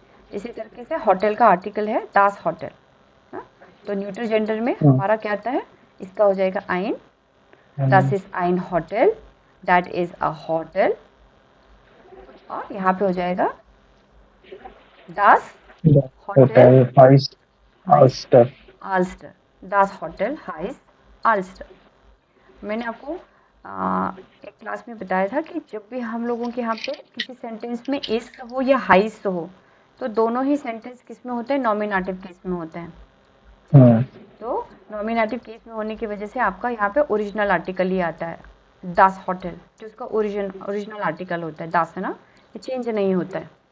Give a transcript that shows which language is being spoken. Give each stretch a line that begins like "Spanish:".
Hindi: इसी तरीके से होटल का आर्टिकल है दास होटल, तो न्यूट्रल जेंडर में हमारा क्या आता है, इसका हो जाएगा ein,
German: das ist ein Hotel,
English: that is a hotel,
Hindi: और यहाँ पे हो जाएगा
German: das Hotel heißt Alster, Alster, das Hotel heißt Alster।
Hindi: मैंने आपको एक क्लास में बताया था कि जब भी हम लोगों के यहाँ पे किसी सेंटेंस में इस हो या हाइस हो, तो दोनों ही सेंटेंस किस में होते हैं, नॉमिनेटिव केस में होते हैं। तो नॉमिनेटिव केस में होने की वजह से आपका यहाँ पे ओरिजिनल आर्टिकल ही आता है, दास होटल, जो उसका ओरिजिनल आर्टिकल होता है, दास है ना, ये चेंज नहीं होता है।